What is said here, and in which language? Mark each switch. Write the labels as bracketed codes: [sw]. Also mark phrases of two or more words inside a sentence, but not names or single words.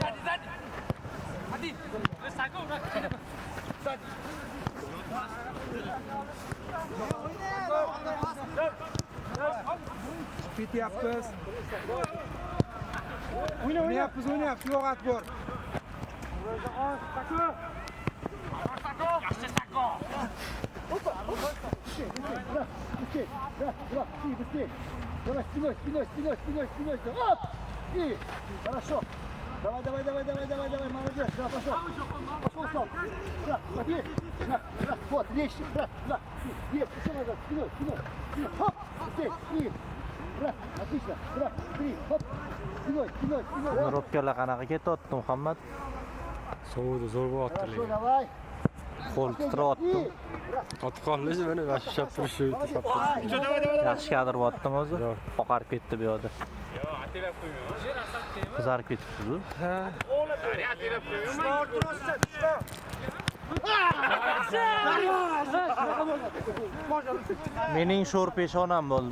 [uz] Ketyapmiz. O'ynayapmiz, yo'q atbor. [ru] Давай, спиной. Оп! И, хорошо. Давай, молодец. Да, пошел, стоп. Да, смотри. Да, вот, легче. Да. Нет, еще назад, спиной. Хоп, здесь, и. Раз, отлично. Раз, три, хоп. Спиной. [uz] Robkalar qanaqa ketyapti Muhammad? Sovudi zo'r bo'lyapti. [ru] Хорошо, давай. [uz] Qo'l titrayapti. Qotib qoldi, mana vashshab turishi. Yaxshi kadr bo'lyaptimi o'zi? Oqarib ketdi bu yoqda. Qizarib ketibdi-ku. Mening sho'r peshonam bo'ldi.